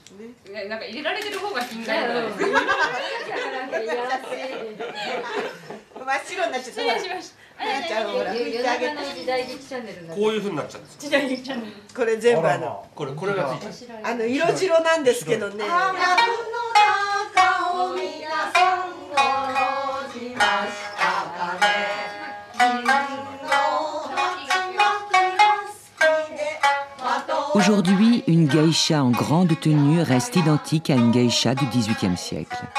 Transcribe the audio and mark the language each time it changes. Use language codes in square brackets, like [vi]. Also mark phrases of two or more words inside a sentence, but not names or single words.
[ja] なんか入れられてる方が品がいい。なんかいやらしい。真っ白になっちゃった。失礼しました。夜中の時代劇チャンネル。こういう風になっちゃうんです。時代劇チャンネル。これ全部これがついてる。色白なんですけどね。 [fr] Aujourd'hui, une geisha en grande tenue reste identique à une geisha du XVIIIe siècle.